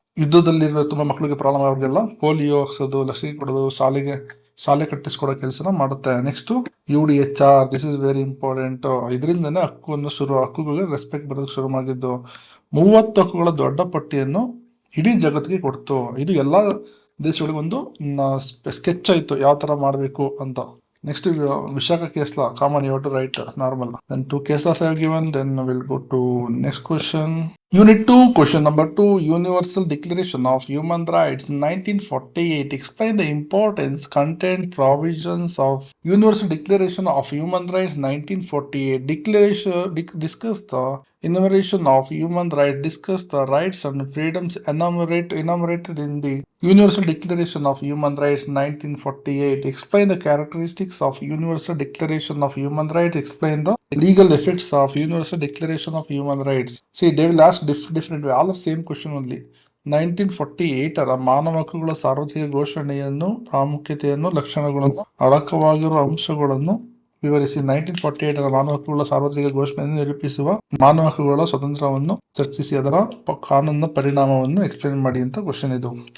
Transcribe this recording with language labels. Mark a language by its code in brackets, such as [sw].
[kn] ಯುದ್ಧದಲ್ಲಿರೋ ತುಂಬಾ ಮಕ್ಕಳಿಗೆ ಪ್ರಾಬ್ಲಮ್ ಅವ್ರಿಗೆಲ್ಲ ಪೋಲಿಯೋ ಹಾಕ್ಸೋದು, ಲಸಿಕೆ ಕೊಡೋದು, ಶಾಲೆ ಕಟ್ಟಿಸ್ಕೊಡೋ ಕೆಲಸನ ಮಾಡುತ್ತೆ. Next UDHR, [en] This is very important. [kn] ಇದರಿಂದನೇ ಹಕ್ಕುಗಳಿಗೆ ರೆಸ್ಪೆಕ್ಟ್ ಬರೋದಕ್ಕೆ ಶುರು ಮಾಡಿದ್ದು. 30 ಹಕ್ಕುಗಳ ದೊಡ್ಡ ಪಟ್ಟಿಯನ್ನು ಇಡೀ ಜಗತ್ತಿಗೆ ಕೊಡ್ತು. ಇದು ಎಲ್ಲಾ ದೇಶಗಳಿಗೊಂದು ಸ್ಕೆಚ್ ಆಯ್ತು ಯಾವ ತರ ಮಾಡಬೇಕು ಅಂತ. [en] Next, Vishaka case law, common, you have to write normal. Then 2 case laws I have given, then we'll go to next question. Unit 2, question number 2, Universal Declaration of Human Rights 1948. Explain the importance, content, provisions of Universal Declaration of Human Rights 1948. Discuss the enumeration of human rights. Discuss the rights and freedoms enumerated in the Universal Declaration of Human Rights 1948. Explain the characteristics of Universal Declaration of Human Rights. Explain the legal effects of Universal Declaration of Human Rights. See, they will ask different way, all the same question only. [kn] 1948 ಮಾನವ ಹಕ್ಕುಗಳ ಸಾರ್ವತ್ರಿಕ ಘೋಷಣೆಯನ್ನು, ಪ್ರಾಮುಖ್ಯತೆಯನ್ನು, ಲಕ್ಷಣಗಳನ್ನು, ಅಡಕವಾಗಿರುವ ಅಂಶಗಳನ್ನು ವಿವರಿಸಿ. 1948 ಮಾನವ ಹಕ್ಕುಗಳ ಸಾರ್ವತ್ರಿಕ ಘೋಷಣೆಯನ್ನು ನಿರೂಪಿಸುವ ಮಾನವ ಹಕ್ಕುಗಳ ಸ್ವತಂತ್ರವನ್ನು ಚರ್ಚಿಸಿ ಅದರ ಕಾನೂನಿನ ಪರಿಣಾಮವನ್ನು ಎಕ್ಸ್ಪ್ಲೇನ್ ಮಾಡಿ ಅಂತ ಕ್ವಶನ್ ಇದು.